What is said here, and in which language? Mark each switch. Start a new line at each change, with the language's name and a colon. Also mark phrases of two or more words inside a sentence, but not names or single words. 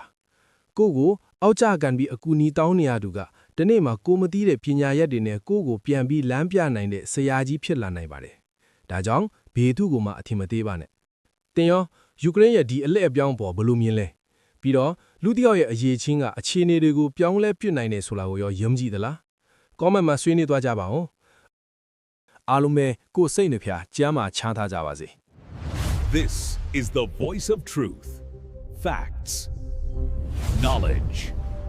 Burmese: ကိုကိုအောက်ကျကန်ပြီးအကူအညီတောင်းနေရသူကဒီနေ့မှာကိုမသိတဲ့ပညာရက်တွေနဲ့ကိုကိုပြန်ပြီးလမ်းပြနိုင်တဲ့ဆရာကြီးဖြစ်လာနိုင်ပါတယ်။ဒါကြောင့်ဘေသူကိုမှအထင်မသေးပါနဲ့။တင်ရောယူကရိန်းရဲ့ဒီအလက်အပြောင်းပေါ်ဘလို့မြင်လဲ။ပြီးတော့လူတစ်ယောက်ရဲ့အရေးချင်းကအခြေအနေတွေကိုပြောင်းလဲပြစ်နိုင်တယ်ဆိုတာကိုရောယုံကြည်သလား။ comment မှာဆွေးနွေးသွားကြပါဦး။အားလုံးပဲကိုစိတ်နှဖျားကျမ်းမာချမ်းသာကြပါစေ။
English: This is the voice of truth. Facts. Knowledge.